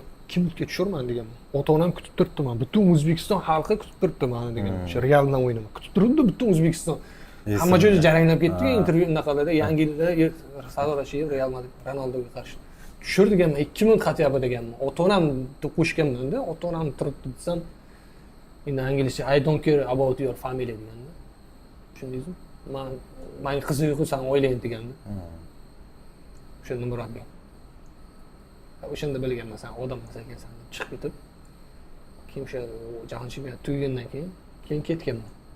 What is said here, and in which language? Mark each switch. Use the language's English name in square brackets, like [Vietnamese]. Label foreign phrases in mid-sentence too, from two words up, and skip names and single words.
[Uzbek] Kimga tushirman deganman. Ota-onam kutib turibdi men. Butun O'zbekiston xalqi kutib turibdi meni deganman. Shu Real bilan o'yinaman. Kutib turibdi butun O'zbekiston. Hamma joyda jaranglab ketdi-ku, intervyu unaqalarda, Yangi yilda sadolashib Real Madrid Ronaldoga qarshi. Tushir deganman, 2 minut xatya deganman. Ota-onam qo'shganman-da, ota-onam turibdi desam, endi inglizcha [English] I don't care about your family [Uzbek] deganda. Tushundingizmi? Men qiziq san o'ylayman deganda. O'shanda murabbiy. O'shanda bilganman, sen odam emas ekansan deb chiqib ketib, keyin o'sha jahon chempionati tugagandan keyin ketganman.